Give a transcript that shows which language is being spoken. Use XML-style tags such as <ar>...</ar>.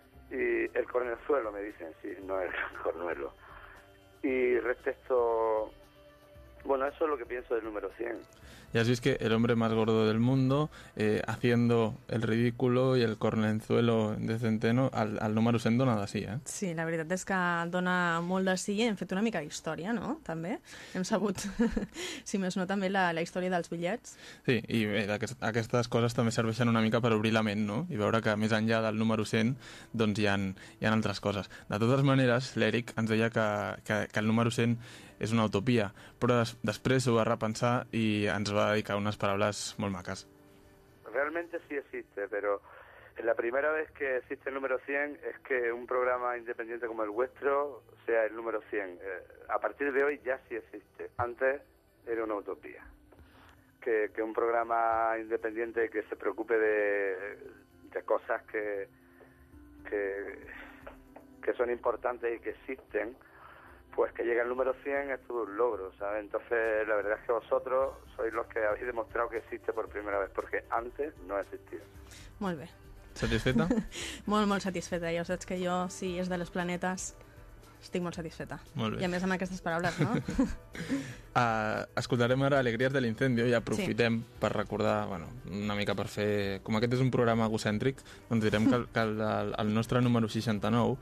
<es>Y el cornezuelo, me dicen, sí, no el cornuelo. Y respecto, bueno, eso es lo que pienso del número 100. Y así es que el hombre más gordo del mundo, haciendo el ridículo y el cornenzuelo de centeno, al número 100 dona de sí, ¿eh?</es> <ca>Sí, la veritat és que dona molt de sí, i hem fet una mica d'història, no?, també. Hem sabut, si més no, també la història dels bitllets. Sí, i bé, aquestes coses també serveixen una mica per obrir la ment, no?, i veure que més enllà del número 100, doncs hi ha altres coses. De totes maneres, l'Eric ens deia que el número 100 és una utopia, però després ho va repensar i ens va dedicar unes paraules molt maques.</ca> <es>Realmente sí existe, pero la primera vez que existe el número 100 es que un programa independiente como el vuestro sea el número 100. A partir de hoy ya sí existe. Antes era una utopía. Que un programa independiente que se preocupe de cosas que son importantes y que existen, pues que llegue al número 100 es todo un logro, ¿sabes? Entonces, la verdad es que vosotros sois los que habéis demostrado que existe por primera vez, porque antes no existía.</es> <ca>Molt bé. Satisfeta? Molt, molt satisfeta. Ja saps que jo, si és de Los Planetas, estic molt satisfeta. Molt bé. I a més amb aquestes paraules, no? Escoltarem ara Alegrías del Incendio i aprofitem sí. Per recordar, bueno, una mica per fer... Com aquest és un programa egocèntric, doncs direm que el nostre número 69,</ca>